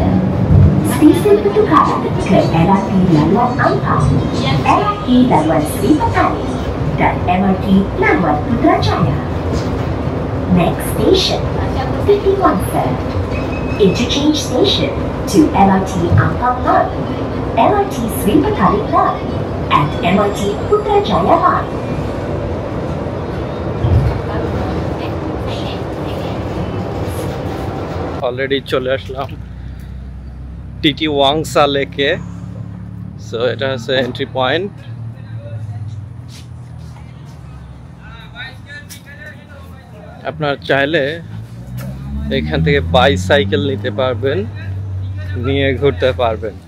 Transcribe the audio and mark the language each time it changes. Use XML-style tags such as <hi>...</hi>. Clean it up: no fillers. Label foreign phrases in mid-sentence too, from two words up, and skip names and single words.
<ms>Stesen Petukangan ke LRT Laluan Ampang, LRT Laluan Sri Petani, dan MRT Laluan Putrajaya.</ms> <en>Next station, Titik Wangsa. Interchange station to LRT Ampang Line, LRT Sri Petani Line, and MRT Putrajaya Line.</en> <bn>অলরেডি চলে আসলাম টিটি ওয়াংসা লেকে। সো এটা হচ্ছে</bn> <en>entry point.</en> <bn>আপনার চাইলে এখান থেকে বাইসাইকেল নিতে পারবেন, নিয়ে ঘুরতে পারবেন।</bn>